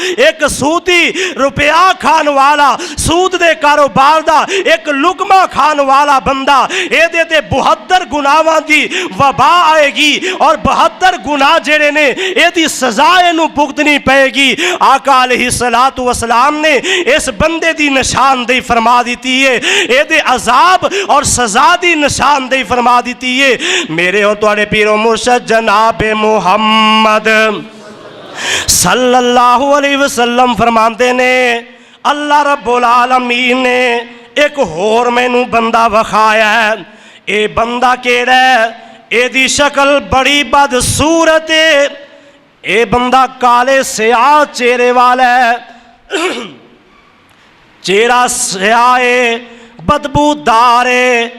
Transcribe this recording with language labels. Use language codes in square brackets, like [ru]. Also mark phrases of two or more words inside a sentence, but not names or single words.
[pa] اک سودی روپیہ کھان والا، سود دے کاروبار دا اک لقمہ کھان والا بندہ، ایدے تے 72 گناہاں دی وبا آئے گی اور 72 گناہ جیہڑے نے ایدی سزا اینوں بھگتنی پئے گی. آقا [ar] عليه الصلاة والسلام [pa] نے اس بندے دی نشاندہی فرما دی ہے، ایدے عذاب اور سزا دی نشاندہی فرما دی ہے. میرے اور تہاڈے پیر و مرشد جناب محمد [ar] صلى الله عليه وسلم [pa] فرماندے نے [ar] الله رب العالمين [pa] نے اک ہور مینوں بندہ وکھایا ہے. یہ بندہ کیہڑا ہے؟ ایدی شکل بڑی بدصورت ہے. [ur] یہ بندہ کالے سیاہ چہرے والا ہے، چہرہ سیاہ ہے، بدبودار ہے.